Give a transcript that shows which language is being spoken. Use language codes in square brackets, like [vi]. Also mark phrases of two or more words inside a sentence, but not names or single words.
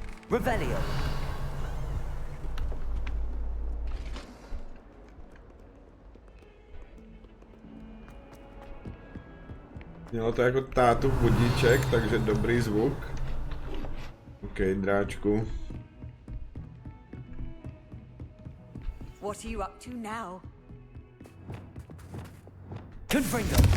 [cs] Revelio. Mělo to jako tátu budíček, takže dobrý zvuk. OK, dráčku. [en] What are you up to now? [cs] Confringo.